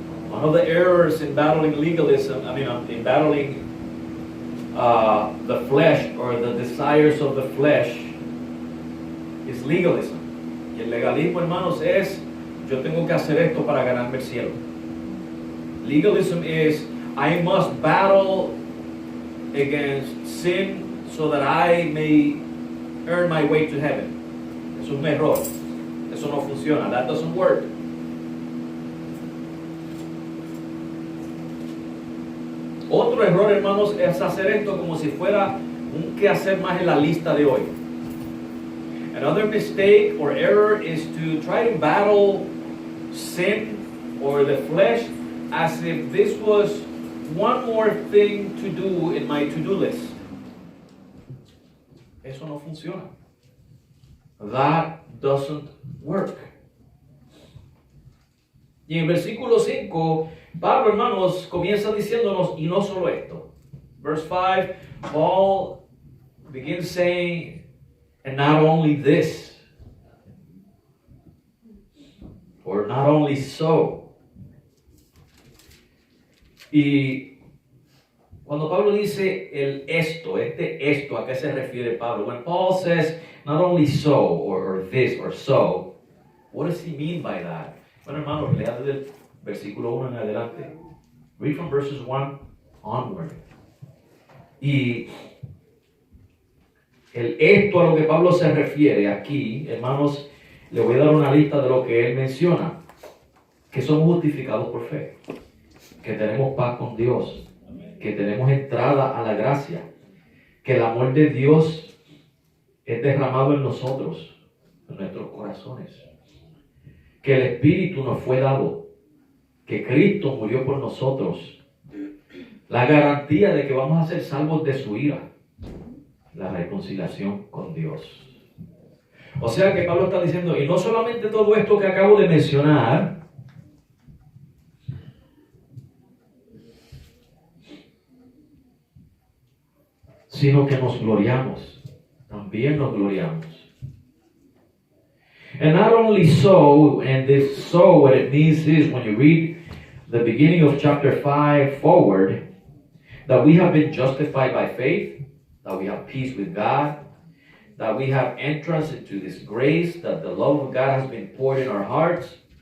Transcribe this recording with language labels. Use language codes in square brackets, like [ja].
[en] One of the errors in battling legalism, in battling the flesh or the desires of the flesh is legalism. [es] Y el legalismo, hermanos, es yo tengo que hacer esto para ganarme el cielo. [en] Legalism is I must battle against sin so that I may earn my way to heaven. [es] Es un error. Eso no funciona. [en] That doesn't work. [es] Otro error, hermanos, es hacer esto como si fuera un quehacer más en la lista de hoy. [en] Another mistake or error is to try to battle sin or the flesh as if this was one more thing to do in my to-do list. [es] Eso no funciona. [en] That doesn't work. [es] Y en versículo 5, Pablo, hermanos, comienza diciéndonos, y no solo esto. [en] Verse 5, Paul begins saying, and not only this, or not only so. [es] Y cuando Pablo dice el esto, ¿a qué se refiere Pablo? [en] When Paul says not only so, or this, or so, what does he mean by that? [es] Bueno, hermanos, lea desde el versículo 1 en adelante. [en] Read from verses 1 onward. [es] Y el esto a lo que Pablo se refiere aquí, hermanos, le voy a dar una lista de lo que él menciona. Que somos justificados por fe. Que tenemos paz con Dios. Que tenemos entrada a la gracia. Que el amor de Dios es derramado en nosotros, en nuestros corazones. Que el Espíritu nos fue dado. Que Cristo murió por nosotros. La garantía de que vamos a ser salvos de su ira. La reconciliación con Dios. O sea que Pablo está diciendo, y no solamente todo esto que acabo de mencionar, sino que nos gloriamos. También nos gloriamos. [en] And not only so, and this so, what it means is, when you read the beginning of chapter 5 forward, that we have been justified by faith, that we have peace with God, that we have entrance into this grace, that the love of God has been poured in our hearts,